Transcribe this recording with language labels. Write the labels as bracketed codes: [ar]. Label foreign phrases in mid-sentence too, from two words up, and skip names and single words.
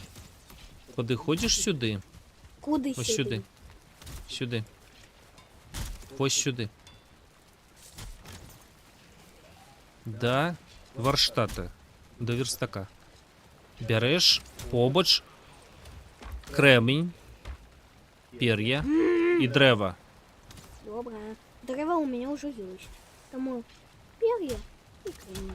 [be] Падыходзіш сюды? Куды Ось сюды. Сюды. Ось сюды. Да варштата, [uk] до верстака. [be] Бяреш побач кремінь, пер'я і древа. [ru] Добре. Дерева у меня уже есть. Тому перья и кремень.